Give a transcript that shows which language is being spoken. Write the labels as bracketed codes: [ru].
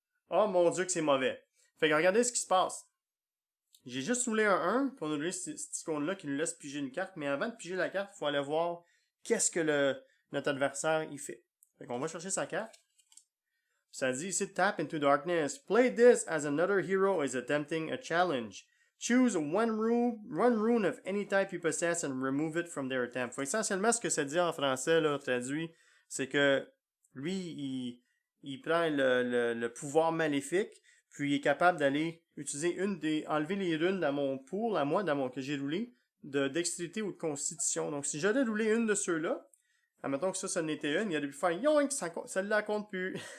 [fr] Oh mon Dieu que c'est mauvais. Fait que regardez ce qui se passe. J'ai juste roulé un 1, puis on a roulé cette icône-là qui nous laisse piger une carte. Mais avant de piger la carte, il faut aller voir qu'est-ce que notre adversaire il fait. Fait qu'on va chercher sa carte. Ça dit ici, [en] tap into darkness. Play this as another hero is attempting a challenge. Choose one rune of any type you possess and remove it from their attempt. [fr] Fait essentiellement, ce que ça dit en français, là, traduit, c'est que lui, il prend le pouvoir maléfique, puis il est capable d'aller utiliser enlever les runes dans mon pool, à moi, que j'ai roulé, de dextérité ou de constitution. Donc, si j'avais roulé une de ceux-là, admettons que ça n'était une, il aurait pu faire yoink, celle-là compte plus.